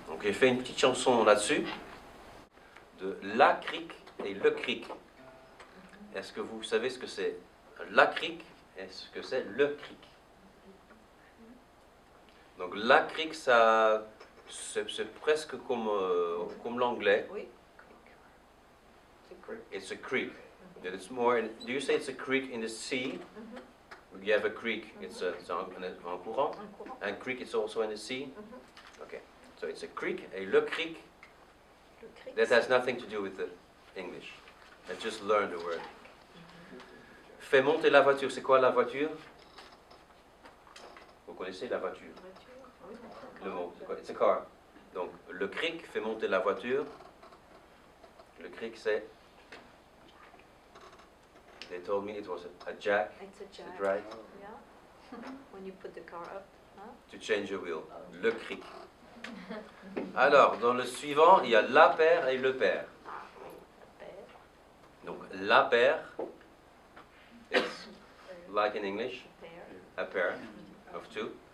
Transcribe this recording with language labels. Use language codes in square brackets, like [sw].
[fr] Donc j'ai fait une petite chanson là-dessus, de la cric et le cric. Est-ce que vous savez ce que c'est la cric et ce que c'est le cric? Donc la cric, ça, c'est presque comme l'anglais. Oui. [en] It's a creek. It's more. Do you say it's a creek in the sea? You have a creek. It's [fr] un courant. [en] And creek is also in the sea. Okay. So it's a creek. [fr] Et le creek. [en] That has nothing to do with the English. I just learned the word. [fr] Fais monter la voiture. C'est quoi la voiture? Vous connaissez la voiture? Le mot, c'est quoi? [en] It's a car. [fr] Donc le creek fait monter la voiture. Le creek, c'est. [en] They told me it was a jack. It's a jack. Is it right? Yeah. When you put the car up. Huh? To change the wheel. [fr] Le cric. Alors, dans le suivant, il y a la paire et le père. Donc, la paire, [en] it's like in English, a pair of two.